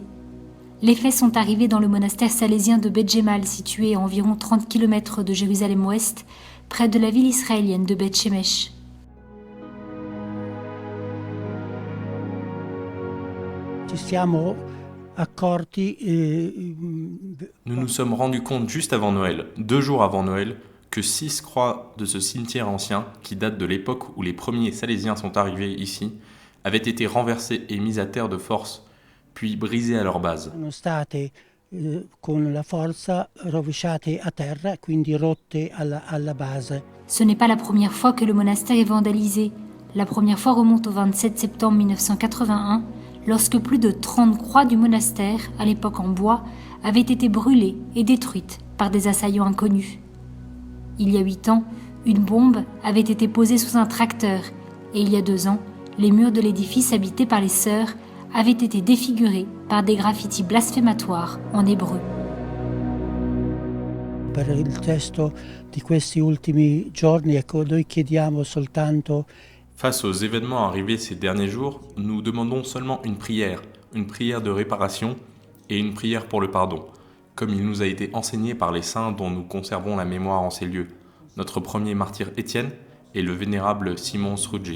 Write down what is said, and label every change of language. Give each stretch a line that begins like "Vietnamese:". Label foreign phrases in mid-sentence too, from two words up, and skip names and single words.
French: Les faits sont arrivés dans le monastère salésien de Beth Jemal, situé à environ 30 km de Jérusalem-Ouest, près de la ville israélienne de Beth Shemesh.
Italian: siamo accorti.
French: Nous nous sommes rendus compte juste avant Noël, 2 jours avant Noël, que 6 croix de ce cimetière ancien, qui date de l'époque où les premiers Salésiens sont arrivés ici, avaient été renversées et mises à terre de force, puis brisées à leur base.
Italian: Sono state con la forza rovesciate a terra, quindi rotte alla base.
French: Ce n'est pas la première fois que le monastère est vandalisé. La première fois remonte au 27 septembre 1981, lorsque plus de 30 croix du monastère, à l'époque en bois, avaient été brûlées et détruites par des assaillants inconnus. Il y a 8 ans, une bombe avait été posée sous un tracteur, et il y a 2 ans, les murs de l'édifice habité par les sœurs avaient été défigurés par des graffitis blasphématoires en hébreu.
Italian: Per il testo di questi ultimi giorni, ecco, noi chiediamo soltanto.
French: Face aux événements arrivés ces derniers jours, nous demandons seulement une prière de réparation et une prière pour le pardon, comme il nous a été enseigné par les saints dont nous conservons la mémoire en ces lieux, notre premier martyr Étienne et le vénérable Simon Sruggi.